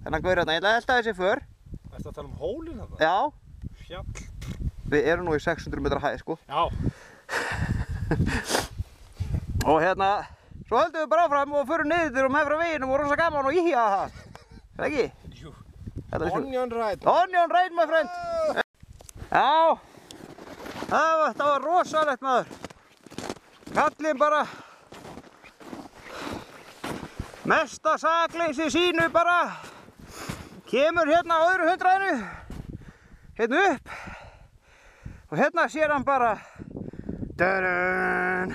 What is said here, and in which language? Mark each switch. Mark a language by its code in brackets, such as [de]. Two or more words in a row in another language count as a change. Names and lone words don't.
[is] Ég ætla að elta þessi för. Ertu að tala um hólinn þarna? Já. fjall. Við erum nú í 600 metra hæð, sko. Já. Og hérna, svo höldum við bara áfram og förum niður og meðfram veginum og rosa gaman og íhja það. Er það ekki? Jú. [en] Onion ride. Onion ride, my friend. [is] Já, það var rosalegt, maður. Kallinn bara mesta sakleysi sínu bara kemur hérna á öðru 100-inu hérna upp og hérna sér hann bara dadun.